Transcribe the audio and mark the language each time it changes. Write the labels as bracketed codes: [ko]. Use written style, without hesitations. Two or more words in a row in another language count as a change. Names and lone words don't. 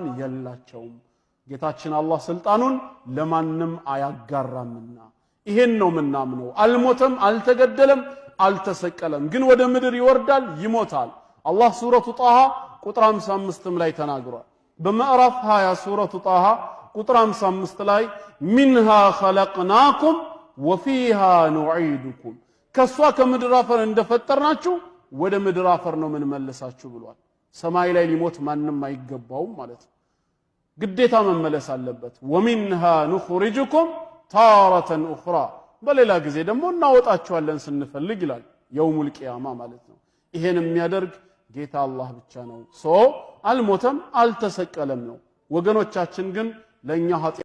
[am] የላቸውም ጌታችን አላህ ስልጣኑን ለማንም አያጋራምና ይሄን ነው ምናምነው አልሞተም አልተገደለም አልተሰቀለም ግን ወደ ምድር ይወርዳል ይሞታል አላህ ሱረቱ ጣሃ ቁጥር 55 ላይ ተናግሯል በምዕራፍ 20 ሱረቱ ጣሃ ቁጥር 55 ላይ [ar] منها خلقناكم وفيها نعيدكم [am] ከሷ ከምድር አፈር እንደፈጠርናችሁ ወደ ምድር አፈር ነው ምን መልሳችሁ ብሏል ሰማይ ላይ ሊሞት ማንንም አይገባውም ማለት ግዴታ መመለስ አለበት ومنها [ar] نخرجكم تارة أخرى [am] በሌላ ጊዜ ደግሞ እናወጣችኋለን ስንፈልግ ይላል [ar] يوم القيامة [am] ማለት ነው። ይሄን የሚያደርግ ጌታ አላህ ብቻ ነው። አልሞተም አልተሰቀለም ነው። ወገኖቻችን ግን ለኛ